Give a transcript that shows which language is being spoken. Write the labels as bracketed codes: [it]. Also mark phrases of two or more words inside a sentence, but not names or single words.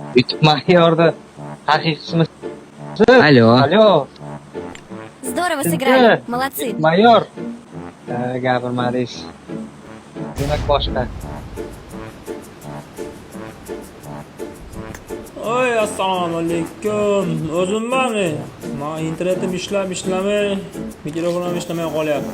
[uz] YouTube майорda haqiqiy [ru] Алло. Алло. Здорово сыграли. Молодцы. [uz] Mayor. Gapirmadingiz. Demak boshqa. Oy, assalomu alaykum. O'zimmanmi? Men internetim ishlamay, mikrofonim ishlamay qolyapti.